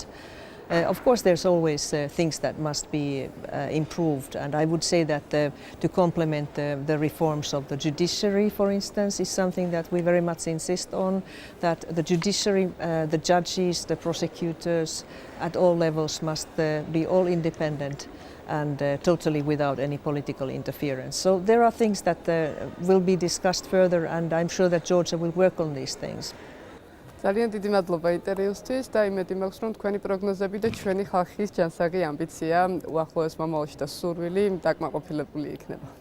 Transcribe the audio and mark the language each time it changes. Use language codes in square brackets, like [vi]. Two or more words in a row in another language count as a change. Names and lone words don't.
[en] Of course, there's always things that must be improved, and I would say that to complement the reforms of the judiciary, for instance, is something that we very much insist on, that the judiciary, the judges, the prosecutors at all levels must be all independent and totally without any political interference. So there are things that will be discussed further, and I'm sure that Georgia will work on these things. [ka] ძალიან დიდი მადლობა ინტერვიუსთვის და იმედი მაქვს, რომ თქვენი პროგნოზები და ჩვენი ხალხის ჯანსაღი ამბიცია უახლოეს მომავალში და სურვილი დაკმაყოფილებული იქნება.